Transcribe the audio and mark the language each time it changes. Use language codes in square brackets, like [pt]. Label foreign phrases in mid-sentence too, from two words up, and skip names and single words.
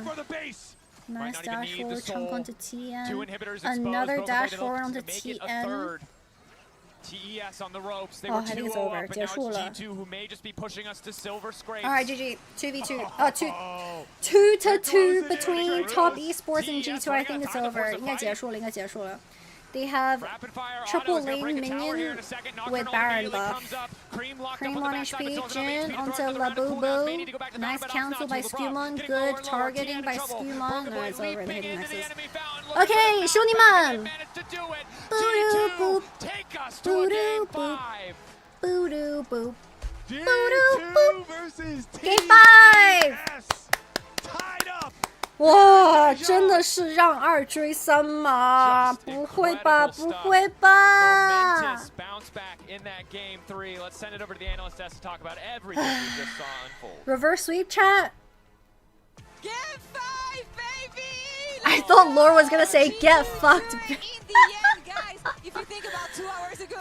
[en] Nice dash forward chunk onto TN. Another dash forward onto TN. TES on the ropes. They were 2-0 up, and now it's G2 who may just be pushing us to silver scrapes. Alright, GG. 2v2. 2-2 between top esports and G2. I think it's over. [zh] 应该结束了，应该结束了。 [en] They have triple lane minion with Baron buff. Cream on HP, Jin onto Labubu. Nice cancel by Skumon. Good targeting by Skumon. No, it's over. They're hitting nexus. Okay, 兄弟们. Boo-doo boop. Boo-doo boop. Boo-doo boop. Boo-doo boop. Game 5! Oh, [zh] 哇，真的是让2追3吗？不会吧，不会吧 [en] bounce back in that game 3. Let's send it over to the analyst desk to talk about everything we just saw unfold. Reverse sweep chat. Game 5, baby! I thought Lore was gonna say get fucked. In the end, guys, if you think about 2 hours ago,